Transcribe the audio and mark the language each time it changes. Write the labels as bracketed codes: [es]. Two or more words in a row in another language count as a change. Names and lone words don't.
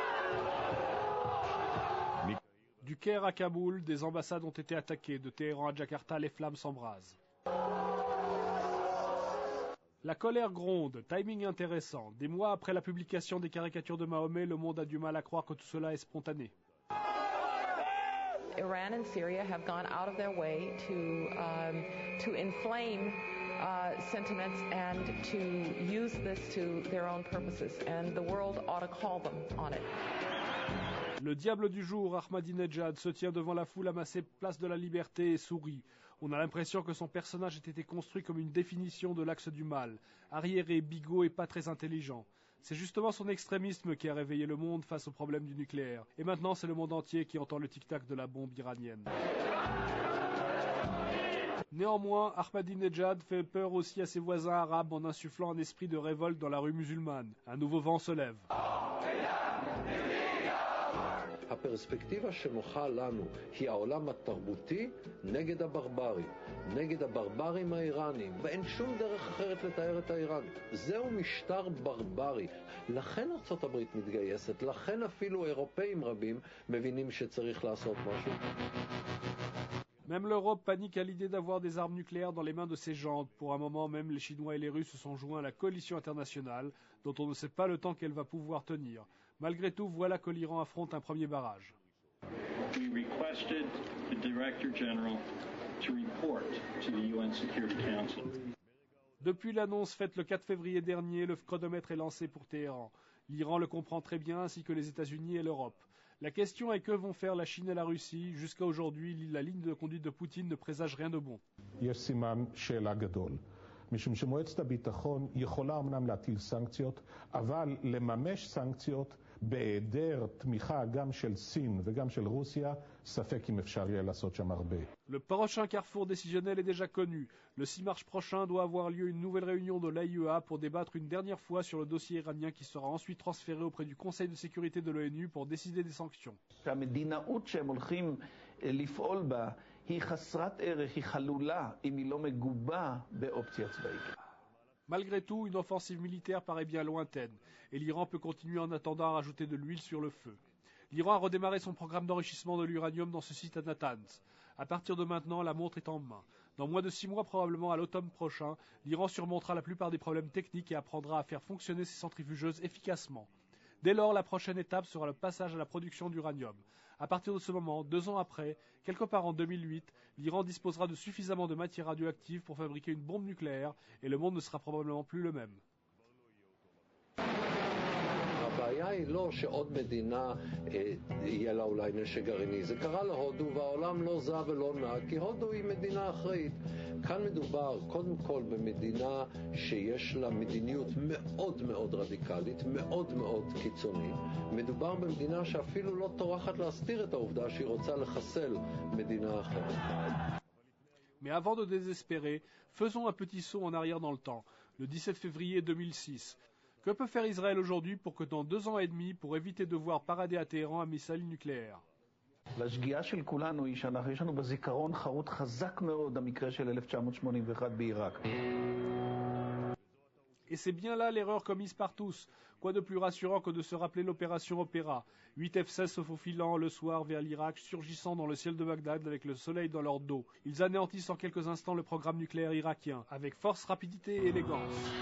[fr] Du Caire à Kaboul, des ambassades ont été attaquées. De Téhéran à Jakarta, les flammes s'embrasent. La colère gronde, timing intéressant. Des mois après la publication des caricatures de Mahomet, le monde a du mal à croire que tout cela est spontané. [en] Iran and Syria have gone out of their way to inflame sentiments and to use this to their own purposes, and the world ought to call them on it. [fr] Le diable du jour, Ahmadinejad, se tient devant la foule amassée place de la Liberté et sourit. On a l'impression que son personnage ait été construit comme une définition de l'axe du mal. Arriéré, bigot et pas très intelligent. C'est justement son extrémisme qui a réveillé le monde face au problème du nucléaire. Et maintenant, c'est le monde entier qui entend le tic-tac de la bombe iranienne. Néanmoins, Ahmadinejad fait peur aussi à ses voisins arabes en insufflant un esprit de révolte dans la rue musulmane. Un nouveau vent se lève. [he] הפרספקטיבה שנוחה לנו היא העולם התרבותי נגד הברברי, נגד הברברים האיראנים, ואין שום דרך אחרת לתאר את האיראנים. זהו משטר ברברי. לכן ארצות הברית מתגייסת, לכן אפילו אירופאים רבים מבינים שצריך לעשות משהו. [fr] Même l'Europe panique à l'idée d'avoir des armes nucléaires dans les mains de ses jantes. Pour un moment, même les Chinois et les Russes se sont joints à la coalition internationale, dont on ne sait pas le temps qu'elle va pouvoir tenir. Malgré tout, voilà que l'Iran affronte un premier barrage. [en] We requested the Director General to report to the UN Security Council. [fr] Depuis l'annonce faite le 4 février dernier, le chronomètre est lancé pour Téhéran. L'Iran le comprend très bien, ainsi que les États-Unis et l'Europe. La question est que vont faire la Chine et la Russie. Jusqu'à aujourd'hui, la ligne de conduite de Poutine ne présage rien de bon. [he] משום שמועצת הביטחון יכולה אמנם להטיל סנקציות, אבל לממש סנקציות בהיעדר תמיכה גם של סין וגם של רוסיה, ספק אם אפשר יהיה לעשות שם הרבה. [fr] Le prochain carrefour décisionnel est déjà connu. Le 6 mars prochain doit avoir lieu une nouvelle réunion de l'AIEA pour débattre une dernière fois sur le dossier iranien qui sera ensuite transféré auprès du Conseil de sécurité de l'ONU pour décider des sanctions. [he] שהמדינאות שהם הולכים לפעול בה היא חסרת ערך, היא חלולה, אם היא לא מגובה באופציה צבאית. [fr] Malgré tout, une offensive militaire paraît bien lointaine, et l'Iran peut continuer en attendant à rajouter de l'huile sur le feu. L'Iran a redémarré son programme d'enrichissement de l'uranium dans ce site à Natanz. À partir de maintenant, la montre est en main. Dans moins de 6 mois, probablement à l'automne prochain, l'Iran surmontera la plupart des problèmes techniques et apprendra à faire fonctionner ses centrifugeuses efficacement. Dès lors, la prochaine étape sera le passage à la production d'uranium. À partir de ce moment, 2 ans après, quelque part en 2008, l'Iran disposera de suffisamment de matière radioactive pour fabriquer une bombe nucléaire et le monde ne sera probablement plus le même. [he] הבעיה היא לא שעוד מדינה יהיה לה אולי נשק גרעיני. זה קרה להודו והעולם לא זע ולא נע, כי הודו היא מדינה אחראית. כאן מדובר קודם כל במדינה שיש לה מדיניות מאוד מאוד רדיקלית, מאוד מאוד קיצונית. מדובר במדינה שאפילו לא טורחת להסתיר את העובדה שהיא רוצה לחסל מדינה אחרת. [fr] Mais avant de désespérer, faisons un petit saut en arrière dans le temps, le 17 février 2006. Que peut faire Israël aujourd'hui pour que dans 2 ans et demi, pour éviter de voir parader à Téhéran un missile nucléaire? [he] והשגיאה של כולנו היא שיש לנו בזיכרון חרוט חזק מאוד המקרה של 1981 בעיראק. [fr] Et c'est bien là l'erreur commise par tous. Quoi de plus rassurant que de se rappeler l'opération Opéra. 8 F-16 se faufilant le soir vers l'Irak, surgissant dans le ciel de Bagdad avec le soleil dans leur dos. Ils anéantissent en quelques instants le programme nucléaire irakien, avec force, rapidité et élégance.